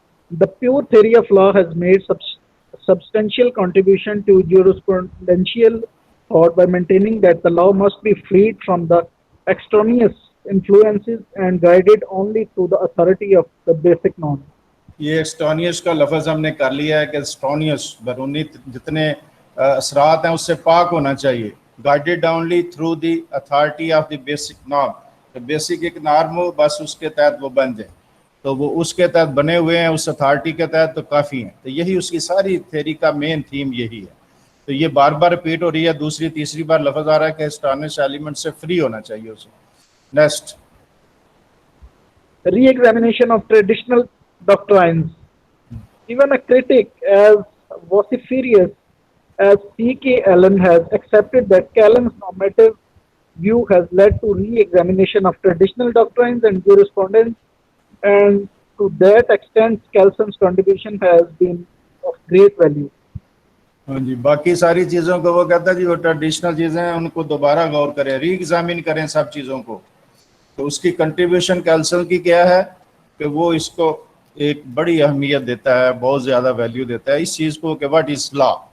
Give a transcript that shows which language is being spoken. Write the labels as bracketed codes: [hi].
[en] The pure theory of law has made substantial contribution to jurisprudential thought by maintaining that the law must be freed from the extraneous influences and guided only through the authority of the basic norm. [ur] یہ ایکسٹرانیس کا لفظ ہم نے کر لیا ہے کہ ایکسٹرانیس بیرونی جتنے اثرات ہیں اس سے پاک ہونا چاہیے. [en] Guided only through the authority of the basic norm. [ur] Basic ایک نارم ہو, بس اس کے تحت وہ بن جائیں, تو وہ اس کے تحت بنے ہوئے ہیں, اس اتھارٹی کے تحت, تو کافی ہیں. تو یہی اس کی ساری تھیوری کا مین تھیم یہی ہے. تو یہ بار بار ریپیٹ ہو رہی ہے, دوسری تیسری بار لفظ آ رہا ہے کہ ایکسٹرانیس ایلیمنٹ سے فری ہونا چاہیے اسے. Next. [en] Re-examination of traditional doctrines. Even a critic as vociferous as C.K. Allen has accepted that Callan's normative view has led to re-examination of traditional doctrines and jurisprudence, and to that extent Callan's contribution has been of great value. [ur] ہاں جی, باقی ساری چیزوں کو وہ کہتا ہے جی وہ traditional چیزیں ہیں, ان کو دوبارہ غور کریں, ری ایگزامن کریں سب چیزوں کو. تو اس کی کنٹریبیوشن کیلسن کی کیا ہے کہ وہ اس کو ایک بڑی اہمیت دیتا ہے, بہت زیادہ ویلیو دیتا ہے اس چیز کو کہ [en] What is law.